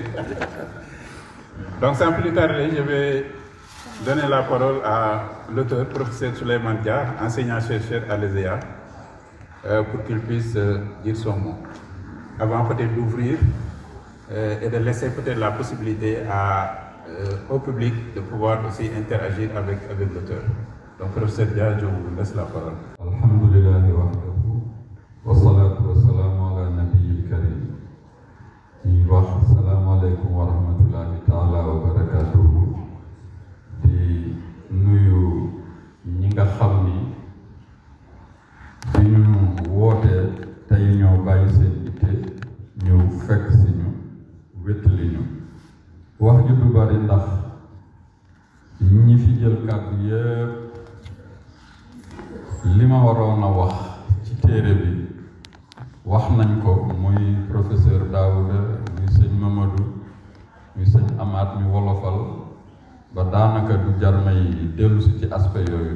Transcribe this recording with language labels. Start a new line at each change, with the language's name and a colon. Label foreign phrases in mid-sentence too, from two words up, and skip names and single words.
French: Donc sans plus tarder, je vais donner la parole à l'auteur, professeur Souleymane Dia, enseignant-chercheur à l'ESEA, pour qu'il puisse dire son mot. Avant peut-être d'ouvrir et de laisser peut-être la possibilité au public de pouvoir aussi interagir avec l'auteur. Donc, professeur Dia, je vous laisse la parole.
Arabic: الحمد لله وحده والصلاة والسلام على النبي الكريم.
Wolof: Di wax
Arabic: السلام عليكم ورحمة الله تعالى وبركاته.
Wolof: Di nuyu ñi nga xam ni bi ñu wootee tey ñoo bàyyi seen itte ñëw fekk si ñu wéttali ñu. Wax ju du bari ndax ñi fi jël kàddu yépp li ma waroon a wax ci téere bi wax nañ ko muy professeur Daouda muy sëñ Mamadou muy sëñ Amath mi wolofal ba daanaka du jar may dellu si ci aspect yooyu.